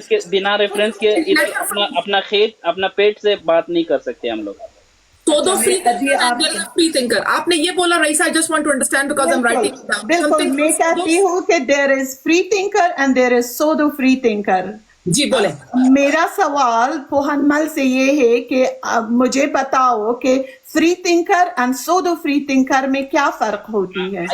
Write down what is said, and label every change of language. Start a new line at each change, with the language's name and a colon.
Hindi: बिना रेफरेंस के इधर अपना पेट से बात नहीं कर सकते हम लोग।
English: pseudo free thinker
Hindi: आपने ये बोला Raisa,
English: I just want to understand because I'm writing it down.
Hindi: बिल्कुल, मैं कहती हूँ कि
English: there is free thinker and there is pseudo free thinker.
Hindi: जी बोले. मेरा सवाल पोहनमल से ये है कि अब मुझे बताओ कि free thinker and pseudo free thinker में क्या फर्क होती है?